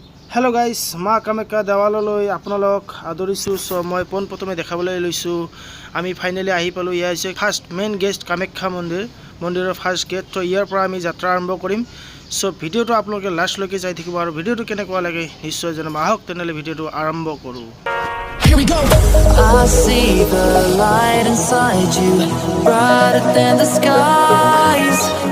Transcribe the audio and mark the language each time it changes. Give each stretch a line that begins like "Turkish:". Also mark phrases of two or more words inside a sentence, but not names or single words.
English: hello guys
Assamese: मा कामाख्या देवालयলৈ আপোনালোক আদৰিছো সো মই প্ৰথমে দেখাবলৈ লৈছো আমি ফাইনালি আহি পালো ইয়া হৈছে
English: first main gate
Assamese: কামাখ্যা মন্দিৰৰ
English: first gate
Assamese: তো ইয়াৰ পৰা আমি যাত্ৰা আৰম্ভ কৰিম সো ভিডিওটো আপোনালোকে লাষ্ট লৈকে চাই থাকিব আৰু ভিডিওটো কেনেকুৱা লাগে নিশ্চয় জনাব আহক তেনেলে ভিডিওটো আৰম্ভ কৰো
English: Here we go. I see the light inside you, brighter than the skies.